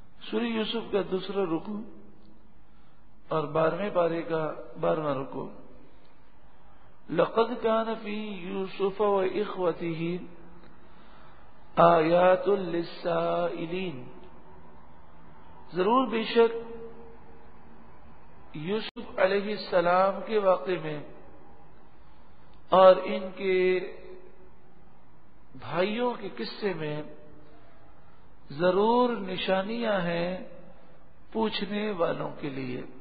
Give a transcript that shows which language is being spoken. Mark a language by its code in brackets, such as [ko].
[ur] سورہ یوسف کا دوسرا رکوع اور 12ویں پارے کا 12واں رکوع. [ar] لقد كان في يوسف وإخوته آیات للسائلین. [ur] ضرور بے شک یوسف علیہ السلام کے واقعے میں اور ان کے بھائیوں کے قصے میں ضرور نشانیاں ہیں پوچھنے والوں کے لیے.